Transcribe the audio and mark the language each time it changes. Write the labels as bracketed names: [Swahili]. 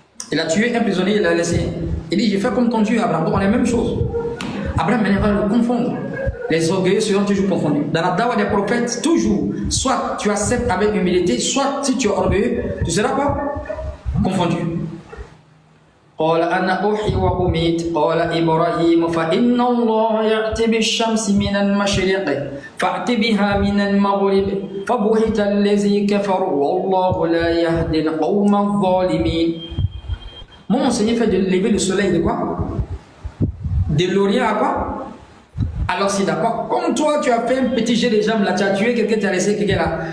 [French] Il a tué un prisonnier, il l'a laissé. Il dit, j'ai fait comme ton Dieu, Abraham. Donc on est la même chose. Abraham va le confondre. Les orgueilleux seront toujours confondus. Dans la dawa des prophètes, toujours, soit tu acceptes avec humilité, soit si tu es orgueilleux, tu seras quoi? Confondu. [Arabic] قال أنا أحيي وأميت قال إبراهيم فإن الله يأتي بالشمس من المشرق فأت بها من المغرب فبهت الذي كفر والله لا يهدي القوم الظالمين. [French] Mon Seigneur fait de lever le soleil de quoi? De l'Orient à quoi? À l'Occident. Comme toi, tu as fait un petit jet de jambes là, tu as tué quelqu'un, tu as laissé quelqu'un là.